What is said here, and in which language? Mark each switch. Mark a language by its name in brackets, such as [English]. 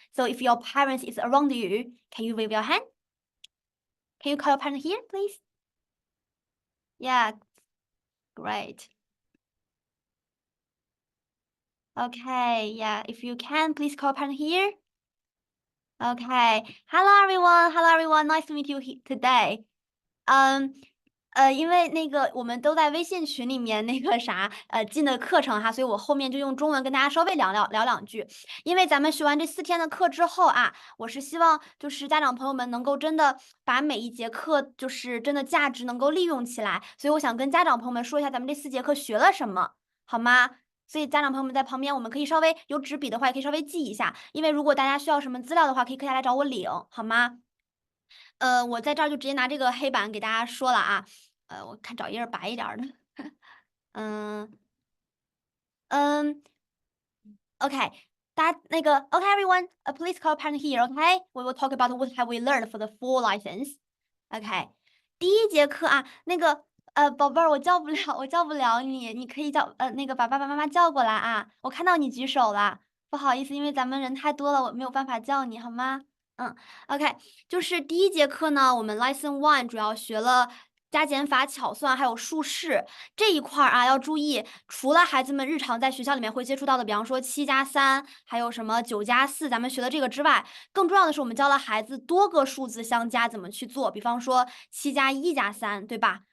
[English] So if your parents is around you, can you wave your hand? Can you call your parent here, please? Yeah, great. Okay, yeah, if you can, please call parent here. Okay, hello everyone, hello everyone, nice to meet you today. [Chinese] 因为那个我们都在微信群里面那个啥，进的课程哈，所以我后面就用中文跟大家稍微聊两句。因为咱们学完这4天的课之后啊，我是希望就是家长朋友们能够真的把每一节课就是真的价值能够利用起来，所以我想跟家长朋友们说一下咱们这4节课学了什么，好吗？所以家长朋友们在旁边，我们可以稍微有纸笔的话，也可以稍微记一下，因为如果大家需要什么资料的话，可以下来找我领，好吗？我在这儿就直接拿这个黑板给大家说了啊，我看找一页白一点儿的，嗯嗯，OK，大家那个 [English] OK everyone, please call parent here, OK? We will talk about what have we learned for the full license. [Chinese] OK，第一节课啊，那个宝贝儿，我叫不了，我叫不了你，你可以叫那个把爸爸妈妈叫过来啊。我看到你举手了，不好意思，因为咱们人太多了，我没有办法叫你，好吗？ OK，就是第一节课呢，我们 Lesson 1主要学了加减法、巧算还有数式这一块儿啊，要注意，除了孩子们日常在学校里面会接触到的，比方说7+3，还有什么9+4，咱们学的这个之外，更重要的是我们教了孩子多个数字相加怎么去做，比方说7+1+3，对吧？